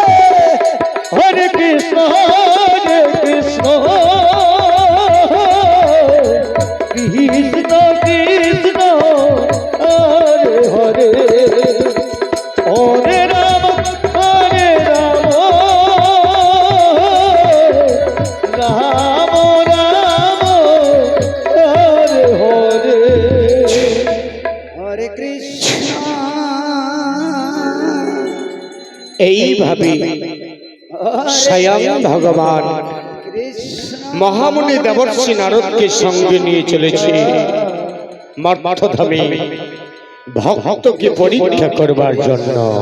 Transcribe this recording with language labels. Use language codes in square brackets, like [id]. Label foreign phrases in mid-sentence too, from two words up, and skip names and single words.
[sa] হরে কৃষ্ণ কৃষ্ণ কৃষ্ণ হরে হরে হরে রাম রাম রাম হরে হরে হরে কৃষ্ণ [bn] এইভাবে স্বয়ং ভগবান মহামুনি দেবর্ষি নারদকে সঙ্গে নিয়ে চলেছে মর্মধামে ভক্তকে পরীক্ষা করবার জন্য।